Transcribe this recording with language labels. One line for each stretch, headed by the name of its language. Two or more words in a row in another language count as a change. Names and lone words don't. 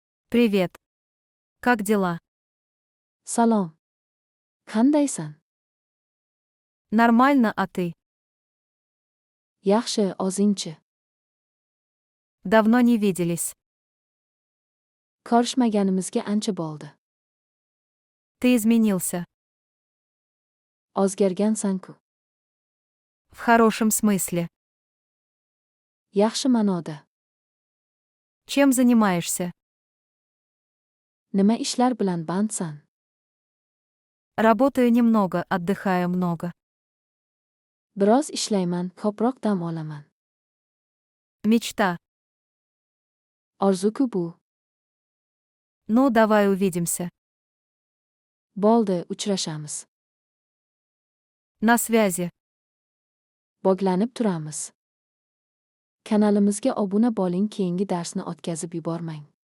Russian: Привет. Как дела?
Uzbek: Salom. Qandaysan?
Russian: Нормально, а ты?
Uzbek: Yaxshi, o'zingchi?
Russian: Давно не виделись.
Uzbek: Ko'rishmaganimizga ancha bo'ldi.
Russian: Ты изменился.
Uzbek: O'zgargansan-ku.
Russian: В хорошем смысле.
Uzbek: Yaxshi ma'noda.
Russian: Чем занимаешься?
Uzbek: Nima ishlar bilan bandsan?
Russian: Работаю немного, отдыхаю много.
Uzbek: Biroz ishlayman, ko'proq dam olaman.
Russian: Мечта.
Uzbek: Orzu-ku bu.
Russian: Ну, давай увидимся.
Uzbek: Bo'ldi, uchrashamiz.
Russian: На связи.
Uzbek: Bog'lanib turamiz. Kanalimizga obuna bo'ling, keyingi darsni o'tkazib yubormang.